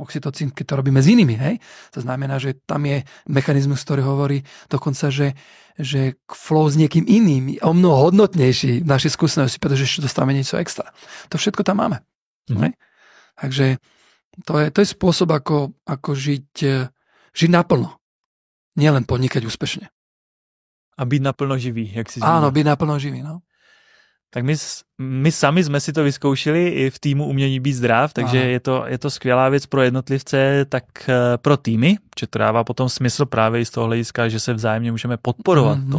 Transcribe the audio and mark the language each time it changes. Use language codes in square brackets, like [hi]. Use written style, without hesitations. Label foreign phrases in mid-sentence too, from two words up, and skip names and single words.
[sk] Oxytocín, keď to robíme s inými, hej? To znamená, že tam je mechanizmus, ktorý hovorí dokonca, že flow s niekým iným je o mnoho hodnotnejší v našej skúsenosti, pretože ešte dostávame niečo extra. To všetko tam máme. Hej? Takže to je spôsob, ako žiť naplno. Nielen podnikať úspešne. [cs] A být naplno živý, jak si zmínil. Áno, být naplno živý, no. Tak my sami jsme si to vyzkoušeli i v týmu Umění být zdrav, takže je to skvělá věc pro jednotlivce, tak pro týmy, že to dává potom smysl právě z toho hlediska, že se vzájemně můžeme podporovat v tom.